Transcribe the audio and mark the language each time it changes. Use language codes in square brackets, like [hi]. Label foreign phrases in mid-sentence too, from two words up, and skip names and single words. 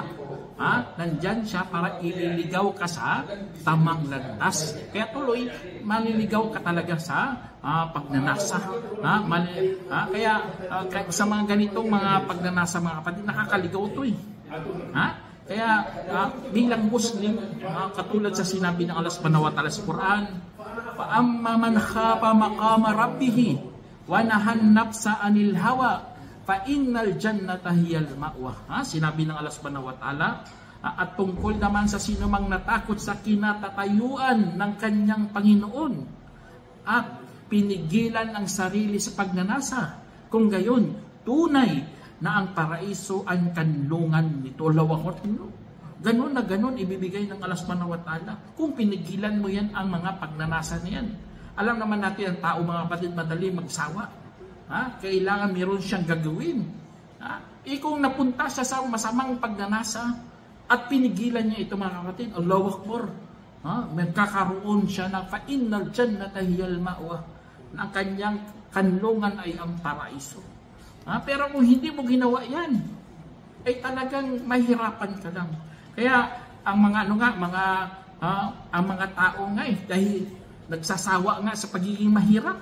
[tl] Nandyan siya para ililigaw ka sa tamang landas. Kaya tuloy, maliligaw ka talaga sa pagnanasa. Kaya sa mga ganitong mga pagnanasa mga kapatid, nakakaligaw ito eh. Kaya bilang Muslim, katulad sa sinabi ng Allah [ar] سبحانه وتعالى [tl] sa Quran, [ar] فَأَمَّا مَنْ خَافَ مَقَامَ رَبِّهِ وَنَهَى النَّفْسَ عَنِ الْهَوَى فَإِنَّ الْجَنَّةَ هِيَ الْمَأْوَى. [tl] Sinabi ng Allah [ar] سبحانه وتعالى, [tl] at tungkol naman sa sino mang natakot sa kinatatayuan ng kanyang Panginoon at pinigilan ang sarili sa pagnanasa, kung gayon, tunay na ang paraiso ang kanlungan nito. Ganon na ganon ibibigay ng Allah [ar] سبحانه وتعالى [tl] kung pinigilan mo yan ang mga pagnanasa na yan. Alam naman natin ang tao mga kapatid madali magsawa. Kailangan meron siyang gagawin. Kung napunta siya sa masamang pagnanasa at pinigilan niya ito mga kapatid, [ar] الله أكبر, [tl] magkakaroon siya na [ar] فإن الجنة هي المأوى, [tl] na ang kanyang kanlungan ay ang paraiso. Pero kung hindi mo ginawa yan, ay talagang mahirapan ka lang. Kaya ang mga ang mga tao nga dahil nagsasawa nga sa pagiging mahirap.